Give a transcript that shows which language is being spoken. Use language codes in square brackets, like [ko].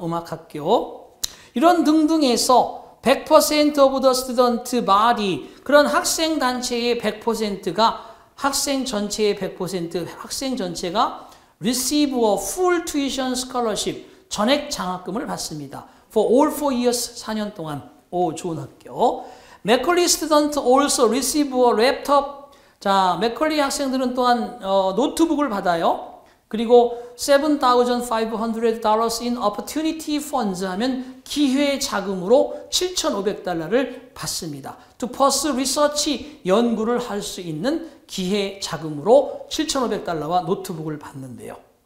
[ko] 음악 학교. 이런 등등에서 [en] 100% of the student body, [ko] 그런 학생 단체의 100%가 학생 전체의 100%, 학생 전체가 [en] receive a full tuition scholarship, [ko] 전액 장학금을 받습니다. [en] For all 4 years, 4년 동안. [ko] 오, 좋은 학교. [en] 맥컬리 student also receive a laptop. [ko] 자, 맥컬리 학생들은 또한 노트북을 받아요. 그리고 $7,500 [en] in opportunity funds [ko] 하면 기회 자금으로 $7,500를 받습니다. [en] To pursue research, [ko] 연구를 할 수 있는 기회 자금으로 $7,500와 노트북을 받는데요.